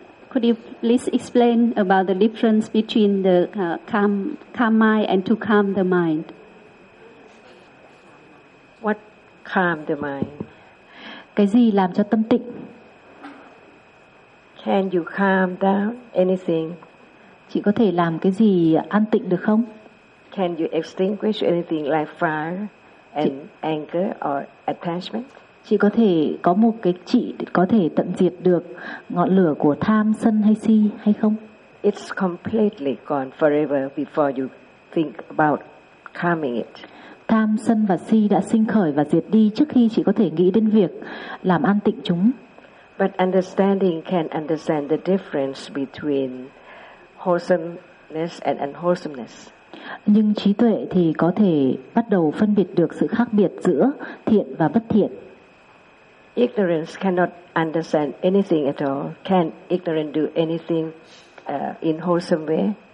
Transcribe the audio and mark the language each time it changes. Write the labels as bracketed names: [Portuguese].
[English] Could you please explain about the difference between the calm mind and to calm the mind? What calm the mind? [Vietnamese] Cái gì làm cho tâm tịnh? [English] Can you calm down anything? [Vietnamese] Chị có thể làm cái gì an tịnh được không? [English] Can you extinguish anything like fire? and anger or attachment. [Vietnamese] Chị có thể có một cái chị có thể tận diệt được ngọn lửa của tham sân hay si hay không? [English] It's completely gone forever before you think about calming it. [Vietnamese] Tham sân và si đã sinh khởi và diệt đi trước khi chị có thể nghĩ đến việc làm an tịnh chúng. [English] But understanding can understand the difference between wholesomeness and unwholesomeness. [Vietnamese] Nhưng trí tuệ thì có thể bắt đầu phân biệt được sự khác biệt giữa thiện và bất thiện. [English] Ignorance cannot understand anything at all. Can ignorance do anything in wholesome way?